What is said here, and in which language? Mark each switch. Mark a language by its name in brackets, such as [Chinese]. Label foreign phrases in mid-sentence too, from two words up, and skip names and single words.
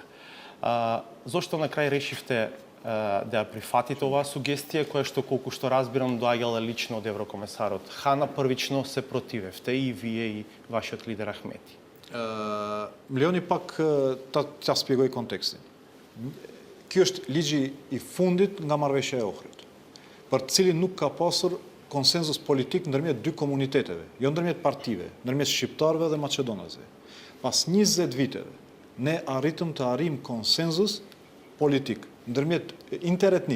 [Macedonian] Зошто на крај решивте да ја прифатите оваа сугестија, која што, колку што разбирам, доаѓала лично од еврокомесарот Хана, првично се противевте и вие и вашиот лидер Ахмети? [Albanian] Leoni pak ta shpjegoj kontekstin. Ky është ligji I fundit nga marrëveshja e Ohrit, për të cilin nuk ka pasur konsenzus politik ndërmjet dy komuniteteve, jo ndërmjet partive, ndërmjet shqiptarëve dhe maqedonasve. Pas 20 viteve, ne arritëm të arrijm konsenzus politik ndërmjet interetnik.